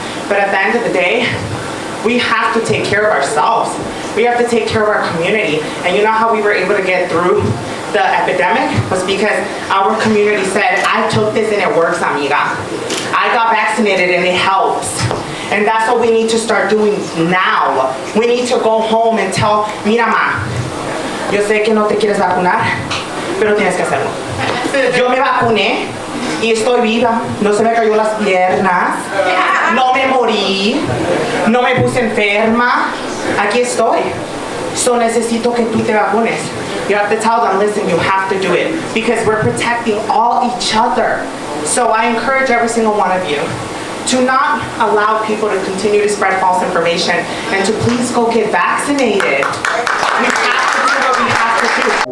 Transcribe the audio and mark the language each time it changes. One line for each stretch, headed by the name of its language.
English: But at the end of the day, we have to take care of ourselves. We have to take care of our community. And you know how we were able to get through the epidemic? Was because our community said, I took this and it works, amiga. I got vaccinated and it helps. And that's what we need to start doing now. We need to go home and tell,
Spanish: mira ma, yo sé que no te quieres vacunar, pero tienes que hacerlo. Yo me vacuné y estoy viva. No se me cayó las piernas, no me morí, no me puse enferma. Aquí estoy. So necesito que tú te vacunes.
English: You have to tell them, listen, you have to do it because we're protecting all each other. So I encourage every single one of you to not allow people to continue to spread false information and to please go get vaccinated. We have to do what we have to do.